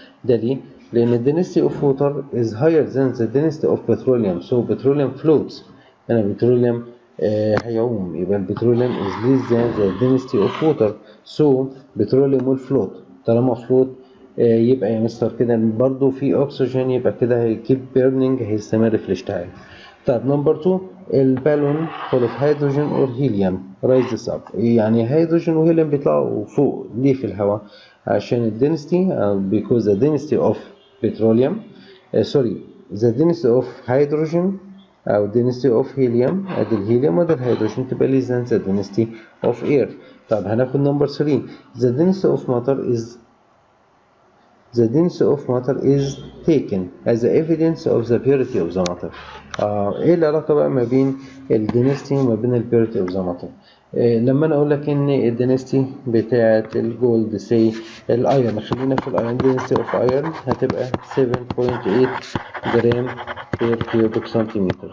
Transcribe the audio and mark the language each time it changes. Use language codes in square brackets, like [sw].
[ar] ده ليه؟ لأن [en] the density of water is higher than the density of petroleum so petroleum floats. [ar] أنا petroleum هيعوم. يبقى البتروليوم [en] is less than the density of water so petroleum will float. [ar] طالما float يبقى يا مستر كده برضو في أكسجين يبقى كده هيكيب بيرنينج هيستمر في الاشتعال. طيب نمبر 2 البالون [en] full of hydrogen or helium rises up. [ar] يعني هيدروجين وهيليوم بيطلعوا فوق ليه في الهواء؟ عشان الدنسيتي [en] because the density of petroleum the density of hydrogen أو density of helium أدي الهيليوم وده الهيدروجين تبقى less than the density of air. [ar] طب هناخد نمبر 3 [en] the density of matter is the density of matter is taken as the evidence of the purity of the matter. [ar] ايه العلاقة بقى ما بين ال density وما بين ال purity of the matter؟ لما انا اقول لك ان ال density بتاعة الجولد سي الايرون، خلينا في الايرون، [en] density of iron [ar] هتبقى 7.8 جرام بير كيوبيك سنتيمتر.